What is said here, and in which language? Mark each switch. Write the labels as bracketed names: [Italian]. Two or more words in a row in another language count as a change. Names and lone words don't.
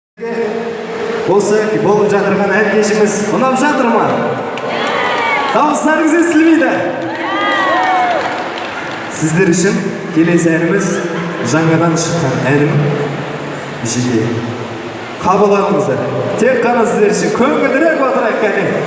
[Kazakh] Olsa ki bolup жатырган эркешimiz unap жатырмы? Дауыстарыңыз естілмейді. Сіздер үшін келесі әніміз жаңадан шыққан әнім жеке. Қабыл алыңыздар. Тек қана сіздер үшін көңілдірек отырайық кәне.